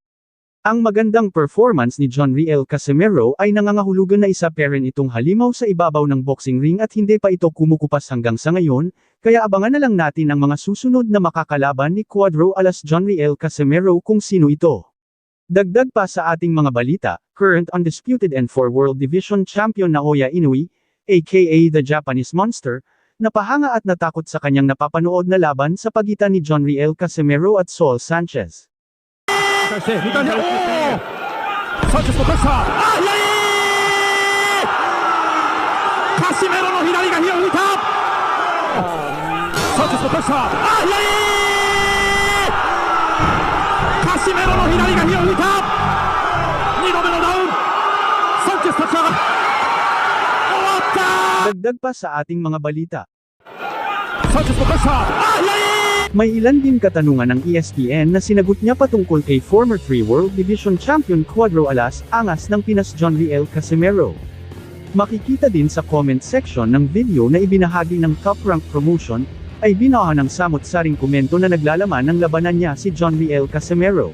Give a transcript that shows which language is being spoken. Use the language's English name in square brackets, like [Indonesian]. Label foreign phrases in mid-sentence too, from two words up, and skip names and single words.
[Filipino] Ang magandang performance ni John Riel Casimero ay nangangahulugan na isa pa rin itong halimaw sa ibabaw ng [English] boxing ring [Filipino] at hindi pa ito kumukupas hanggang sa ngayon, kaya abangan na lang natin ang mga susunod na makakalaban ni Cuadro Alas John Riel Casimero kung sino ito. Dagdag pa sa ating mga balita, [English] current undisputed N4 World Division Champion Naoya Inoue, aka the Japanese Monster, [Filipino] napahanga at natakot sa kanyang napapanood na laban sa pagitan ni John Riel Casimero at Saul Sanchez. [Japanese] サンチェスも出したあ左カシメロの左が火を吹いたサンチェスも出したあ左カシメロの左が火を吹いた2度目のダウンサンチェス立ち上がる終わった [Filipino] Dagdag pa sa ating mga balita. [Japanese] サンチェスも出したあ左 [Filipino] May ilan din katanungan ng ESPN na sinagot niya patungkol kay [English] former 3 World Division Champion [Filipino] Cuadro Alas angas ng Pinas John Riel Casimero. Makikita din sa [English] comment section [Filipino] ng video na ibinahagi ng Top Rank Promotion, ay binaha ng samot-saring komento na naglalaman ng labanan niya si John Riel Casimero.